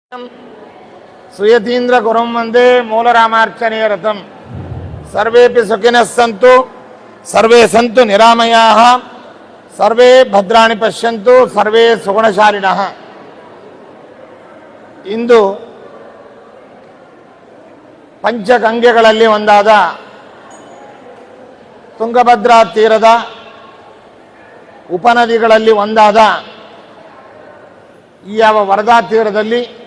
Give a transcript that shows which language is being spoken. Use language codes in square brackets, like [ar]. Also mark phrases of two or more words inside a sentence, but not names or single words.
[sa] ಸುಯತೀಂದ್ರ ಗುರುಂ ವಂದೇ ಮೂಲರಾಮಾರ್ಚನೆಯ ರಥಂ. ಸರ್ವೇಪಿ ಸುಖಿನಃ ಸಂತು ಸರ್ವೇ ಸಂತು ನಿರಾಮಯಾಃ ಸರ್ವೇ ಭದ್ರಾಣಿ ಪಶ್ಯಂತು ಸರ್ವೇ ಸುಗುಣಶಾಲಿನಃ. [kn] ಇಂದು ಪಂಚಗಂಗೆಗಳಲ್ಲಿ ಒಂದಾದ ತುಂಗಭದ್ರಾ ತೀರದ ಉಪನದಿಗಳಲ್ಲಿ ಒಂದಾದ ಈ ಯಾವ ವರದಾ ತೀರದಲ್ಲಿ